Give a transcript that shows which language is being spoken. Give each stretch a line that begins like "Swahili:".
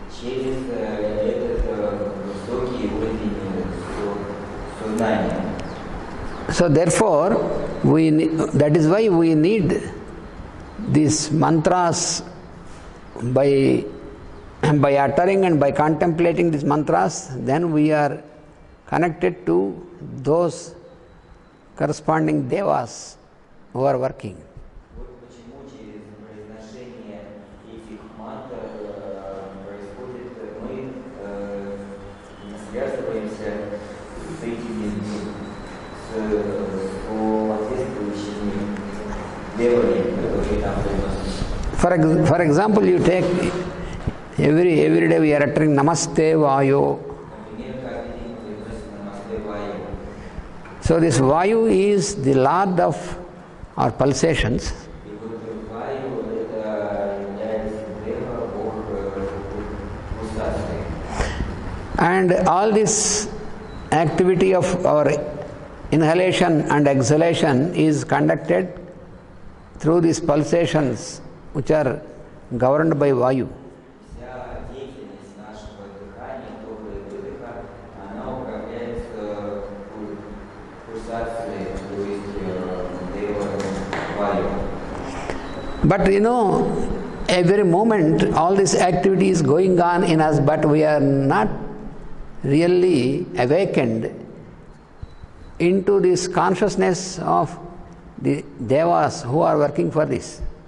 Russian: через этот высокий уровень сознания.
English: So therefore, that is why we need these mantras. By uttering and by contemplating these mantras, then we are connected to those corresponding devas who are working.
Russian: Вот почему через произношение этих мантр происходит, мы связываемся с этими, с соответствующими девами, которые там произносят.
English: For example, you take every day we are uttering Namaste Vayo.
Russian: Например, каждый день мы произносим Намасте Ваю.
English: So this Vayu is the lord of our pulsations.
Russian: И вот Ваю это является дева, бог пульсации.
English: And all this activity of our inhalation and exhalation is conducted through these pulsations which are governed by Vayu.
Russian: Вся деятельность нашего дыхания, вдоха и выдоха, она управляется пульсацией, то есть дева Ваю.
English: But every moment all this activity is going on in us, but we are not really awakened into this consciousness of the devas who are working for this.